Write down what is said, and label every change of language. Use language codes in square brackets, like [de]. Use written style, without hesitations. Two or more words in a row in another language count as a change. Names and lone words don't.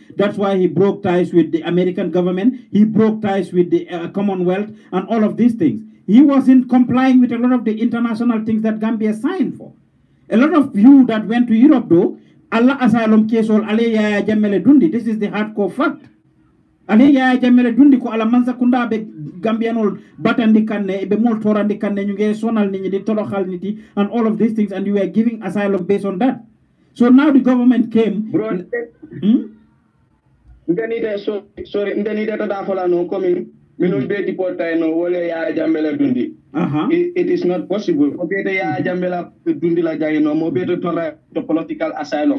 [en] That's why he broke ties with the American government. He broke ties with the Commonwealth and all of these things. He wasn't complying with a lot of the international things that Gambia signed for. A lot of you that went to Europe though, Allah asylum case or [man] Ale Yaya Jammeh dundi. [en] This is the hardcore fact. [man] Ale Yaya Jammeh dundi ko ala mansa kunda be Gambianol batandi kanne be mol torandi kanne [wo] ñu ngi sonal nit ñi di toroxal nit yi [en] and all of these things, and you were giving asylum based on that. So now the government came. Bro, sorry, it is not possible. The political asylum.